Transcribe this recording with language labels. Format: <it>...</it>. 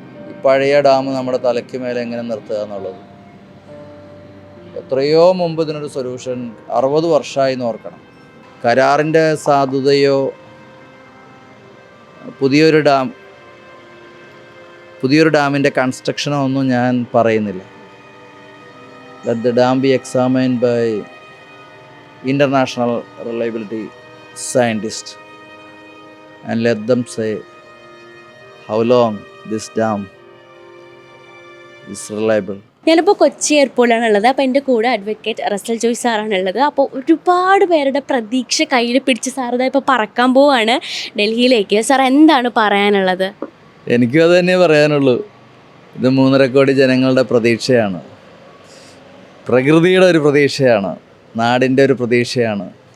<ml>ഈ പഴയ ഡാം നമ്മുടെ തലയ്ക്ക് മേലെ എങ്ങനെ നിർത്തുക എന്നുള്ളത്. എത്രയോ മുമ്പ് ഇതിനൊരു സൊല്യൂഷൻ 60 വർഷമായി എന്ന് ഓർക്കണം. കരാറിൻ്റെ സാധുതയോ പുതിയൊരു ഡാമിൻ്റെ കൺസ്ട്രക്ഷനോ ഒന്നും ഞാൻ പറയുന്നില്ല.</ml> <en>Let the dam be examined by international reliability scientists and let them say how long this dam is reliable.</en> <ml>ഞാനിപ്പോൾ കൊച്ചി എയർപോർട്ടിലാണുള്ളത്. അപ്പോൾ എൻ്റെ കൂടെ അഡ്വക്കേറ്റ് റസൽ ജോയ് സാറാണുള്ളത്. അപ്പോൾ ഒരുപാട് പേരുടെ പ്രതീക്ഷ കയ്യിൽ പിടിച്ച് സാർ ഇപ്പോൾ പറക്കാൻ പോവാണ് ഡൽഹിയിലേക്ക്. സാർ എന്താണ് പറയാനുള്ളത്? എനിക്കും അത് തന്നെ പറയാനുള്ളൂ. ഇത് 3.5 കോടി ജനങ്ങളുടെ പ്രതീക്ഷയാണ്, പ്രകൃതിയുടെ ഒരു പ്രതീക്ഷയാണ്, നാടിൻ്റെ ഒരു പ്രതീക്ഷയാണ്.</ml>